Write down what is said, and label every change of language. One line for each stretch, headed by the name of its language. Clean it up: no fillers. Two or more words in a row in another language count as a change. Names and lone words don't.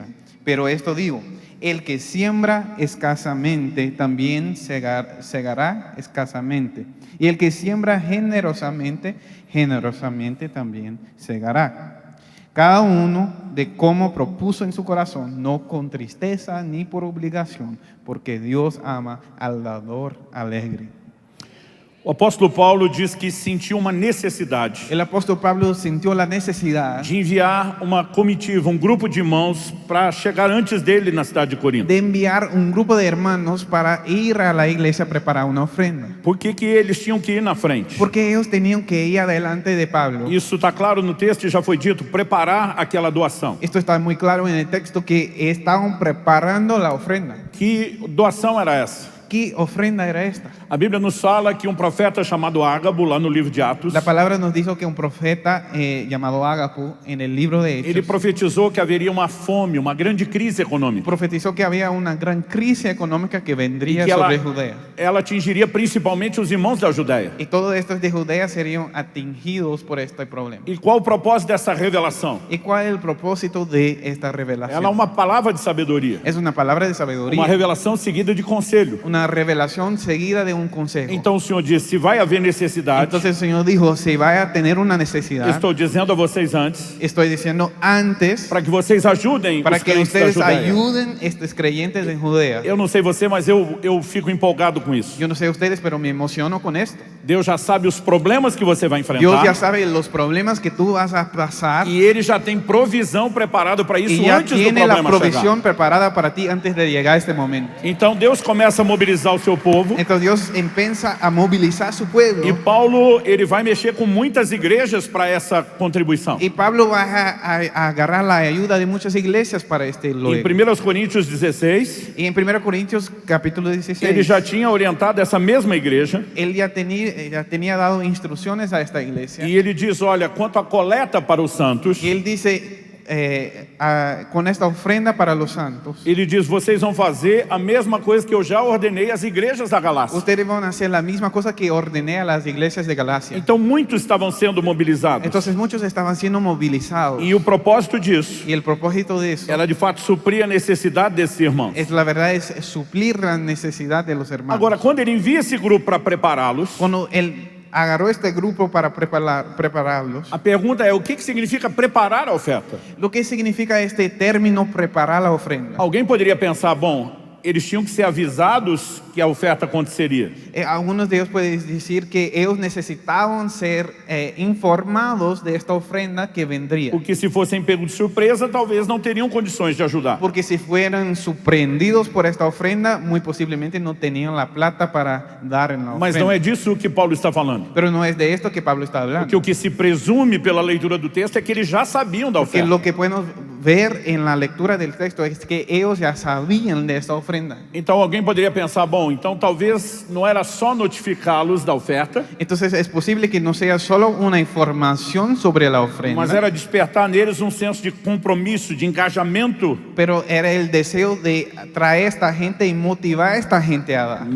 Spanish: Pero esto digo, el que siembra escasamente también segará escasamente, y el que siembra generosamente, generosamente también segará. Cada uno de cómo propuso en su corazón, no con tristeza ni por obligación, porque Dios ama al dador alegre.
Portuguese: O apóstolo Paulo diz que sentiu uma necessidade
Spanish: El apóstol Pablo sintió la necesidad
Portuguese: de enviar uma comitiva, um grupo de irmãos para chegar antes dele na cidade de Corinto.
Spanish: de enviar un grupo de hermanos para ir a la iglesia a preparar una ofrenda.
Portuguese: Por que eles tinham que ir na frente?
Spanish: Porque ellos tenían que ir adelante de Pablo.
Portuguese: Isso está claro no texto e já foi dito, preparar aquela doação.
Spanish: Esto está muy claro en el texto que estaban preparando la ofrenda.
Portuguese: Que doação era essa?
Spanish: ¿Qué ofrenda era esta?
Portuguese: A Bíblia nos fala que um profeta chamado Ágabo, lá no livro de Atos,
Spanish: La palabra nos dijo que un profeta llamado Ágapo en el libro de
Portuguese: ele
Spanish: Hechos
Portuguese: profetizou que haveria uma fome, uma grande crise econômica.
Spanish: profetizó que había una gran crisis económica que
Portuguese: E
Spanish: vendría
Portuguese: que
Spanish: sobre Judea.
Portuguese: ela atingiria principalmente os irmãos da Judéia.
Spanish: Y todos estos de Judea serían atingidos por este problema.
Portuguese: E qual o propósito dessa revelação?
Spanish: ¿Y cuál es el propósito de esta revelación?
Portuguese: Ela é uma palavra de sabedoria,
Spanish: Es una palabra de
Portuguese: uma
Spanish: sabiduría,
Portuguese: revelação seguida de conselho.
Spanish: una revelación seguida de un consejo.
Portuguese: Então o Senhor disse, se vai haver necessidade,
Spanish: Entonces el Señor dijo, si va a tener una necesidad,
Portuguese: estou dizendo a vocês antes,
Spanish: estoy diciendo antes,
Portuguese: para que vocês ajudem
Spanish: para
Portuguese: os
Spanish: que
Portuguese: crentes da
Spanish: ustedes
Portuguese: Judéia.
Spanish: ayuden a estos creyentes en Judea.
Portuguese: Eu não sei você, mas eu fico empolgado com isso.
Spanish: Yo no sé ustedes, pero me emociono con esto.
Portuguese: Deus já sabe os problemas que você vai
Spanish: Dios ya
Portuguese: enfrentar.
Spanish: sabe los problemas que tú vas a pasar
Portuguese: E Ele já tem provisão preparada para isso
Spanish: y ya
Portuguese: antes do
Spanish: tiene la
Portuguese: problema chegar.
Spanish: provisión preparada para ti antes de llegar a este momento.
Portuguese: Então Deus começa a mobilizar o seu povo.
Spanish: Entonces Dios empieza a movilizar a su pueblo.
Portuguese: E Paulo, ele vai mexer com muitas igrejas para essa contribuição.
Spanish: Y Pablo va a agarrar la ayuda de muchas iglesias para este
Portuguese: Em
Spanish: luego.
Portuguese: 1 Coríntios 16,
Spanish: Y en 1 Corintios capítulo 16,
Portuguese: ele já tinha orientado essa mesma igreja.
Spanish: él ya tenía dado instrucciones a esta iglesia.
Portuguese: E ele diz, olha, quanto à coleta para os santos,
Spanish: Y él dice, con esta ofrenda para los santos,
Portuguese: ele diz, vocês vão fazer a mesma coisa que eu já ordenei às igrejas da Galácia.
Spanish: ustedes van a hacer la misma cosa que ordené a las iglesias de Galacia.
Portuguese: Então muitos estavam sendo mobilizados.
Spanish: Entonces muchos estaban siendo movilizados.
Portuguese: E o propósito disso
Spanish: Y el propósito de eso
Portuguese: era de fato suprir a necessidade desses irmãos.
Spanish: es, la verdad, es suplir la necesidad de los hermanos.
Portuguese: Agora, quando ele envia esse grupo para prepará-los,
Spanish: Cuando él agarró este grupo para prepararlos,
Portuguese: a pergunta é, o que significa preparar a oferta?
Spanish: lo que significa este término preparar la ofrenda.
Portuguese: Alguém poderia pensar, bom, eles tinham que ser avisados que a oferta aconteceria.
Spanish: Algunos de ellos pueden decir que ellos necesitaban ser informados de esta ofrenda que vendría.
Portuguese: Porque se fossem pegos de surpresa, talvez não teriam condições de ajudar.
Spanish: Porque si fueran sorprendidos por esta ofrenda, muy posiblemente no tenían la plata para dar en la
Portuguese: Mas
Spanish: ofrenda.
Portuguese: não é disso que Paulo está falando.
Spanish: Pero no es de esto que Pablo está hablando.
Portuguese: Porque o que se presume pela leitura do texto é que eles já sabiam da
Spanish: Porque
Portuguese: oferta.
Spanish: lo que podemos ver en la lectura del texto es que ellos ya sabían de esta ofrenda.
Portuguese: Então alguém poderia pensar, bom, então talvez não era só notificá-los da oferta,
Spanish: Entonces es posible que no sea solo una información sobre la ofrenda,
Portuguese: mas era despertar neles um senso de compromisso, de engajamento,
Spanish: pero era el deseo de traer a esta gente y motivar a esta gente a dar.